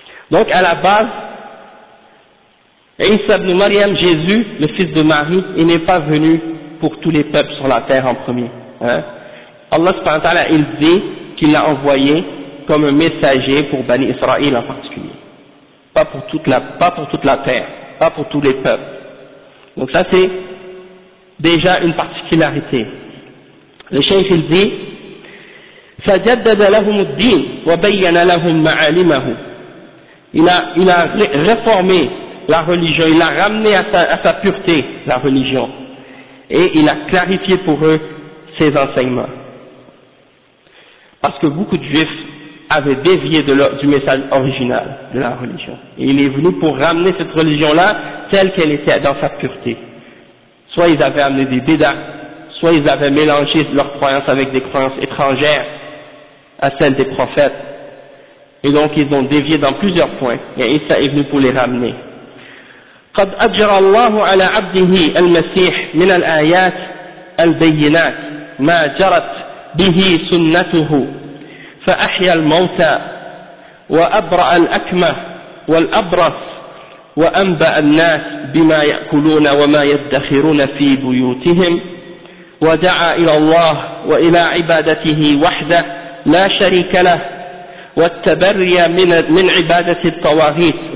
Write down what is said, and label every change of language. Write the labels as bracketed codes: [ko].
[fr] Donc à la base, Isa ibn Maryam, Jésus, le fils de Marie, il n'est pas venu pour tous les peuples sur la terre en premier. Hein. Allah subhanahu wa ta'ala, il dit qu'il l'a envoyé comme un messager pour Bani Israël en particulier. Pas pour toute la terre, pas pour tous les peuples. Donc ça c'est déjà une particularité. Le cheikh il dit, [ar] فَجَدَّدَ لَهُمُ الدِّينَ وَبَيَّنَ لَهُمْ مَعَالِمَهُ. [fr] Il a réformé la religion, il a ramené à sa pureté la religion, et il a clarifié pour eux ses enseignements. Parce que beaucoup de juifs avaient dévié du message original de la religion. Et il est venu pour ramener cette religion-là telle qu'elle était dans sa pureté. Soit ils avaient amené des bédas, soit ils avaient mélangé leurs croyances avec des croyances étrangères à celles des prophètes. Et donc ils ont dévié dans plusieurs points, et Isa est venu pour les ramener. [ar] قد أجر الله على عبده المسيح من الآيات البينات ما جرت به سنته فأحيا الموتى وأبرأ الأكمه والأبرص وأنبأ الناس بما يأكلون وما يدخرون في بيوتهم ودعا إلى الله وإلى عبادته وحده لا شريك له والتبري من عبادة الطواغيت